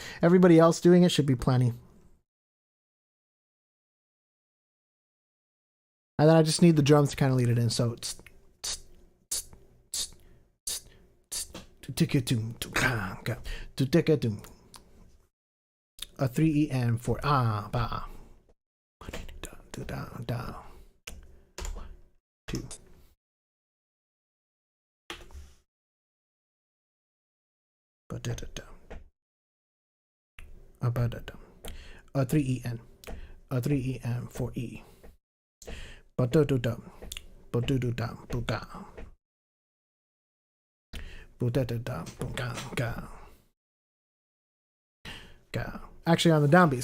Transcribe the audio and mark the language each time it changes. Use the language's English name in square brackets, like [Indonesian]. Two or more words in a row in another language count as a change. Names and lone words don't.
[English] Everybody else doing it should be plenty. And then I just need the drums to kind of lead it in. So it's a 3 E and 4 ba 2. A 3 E and a 3 E and 4 E. Actually on the downbeat.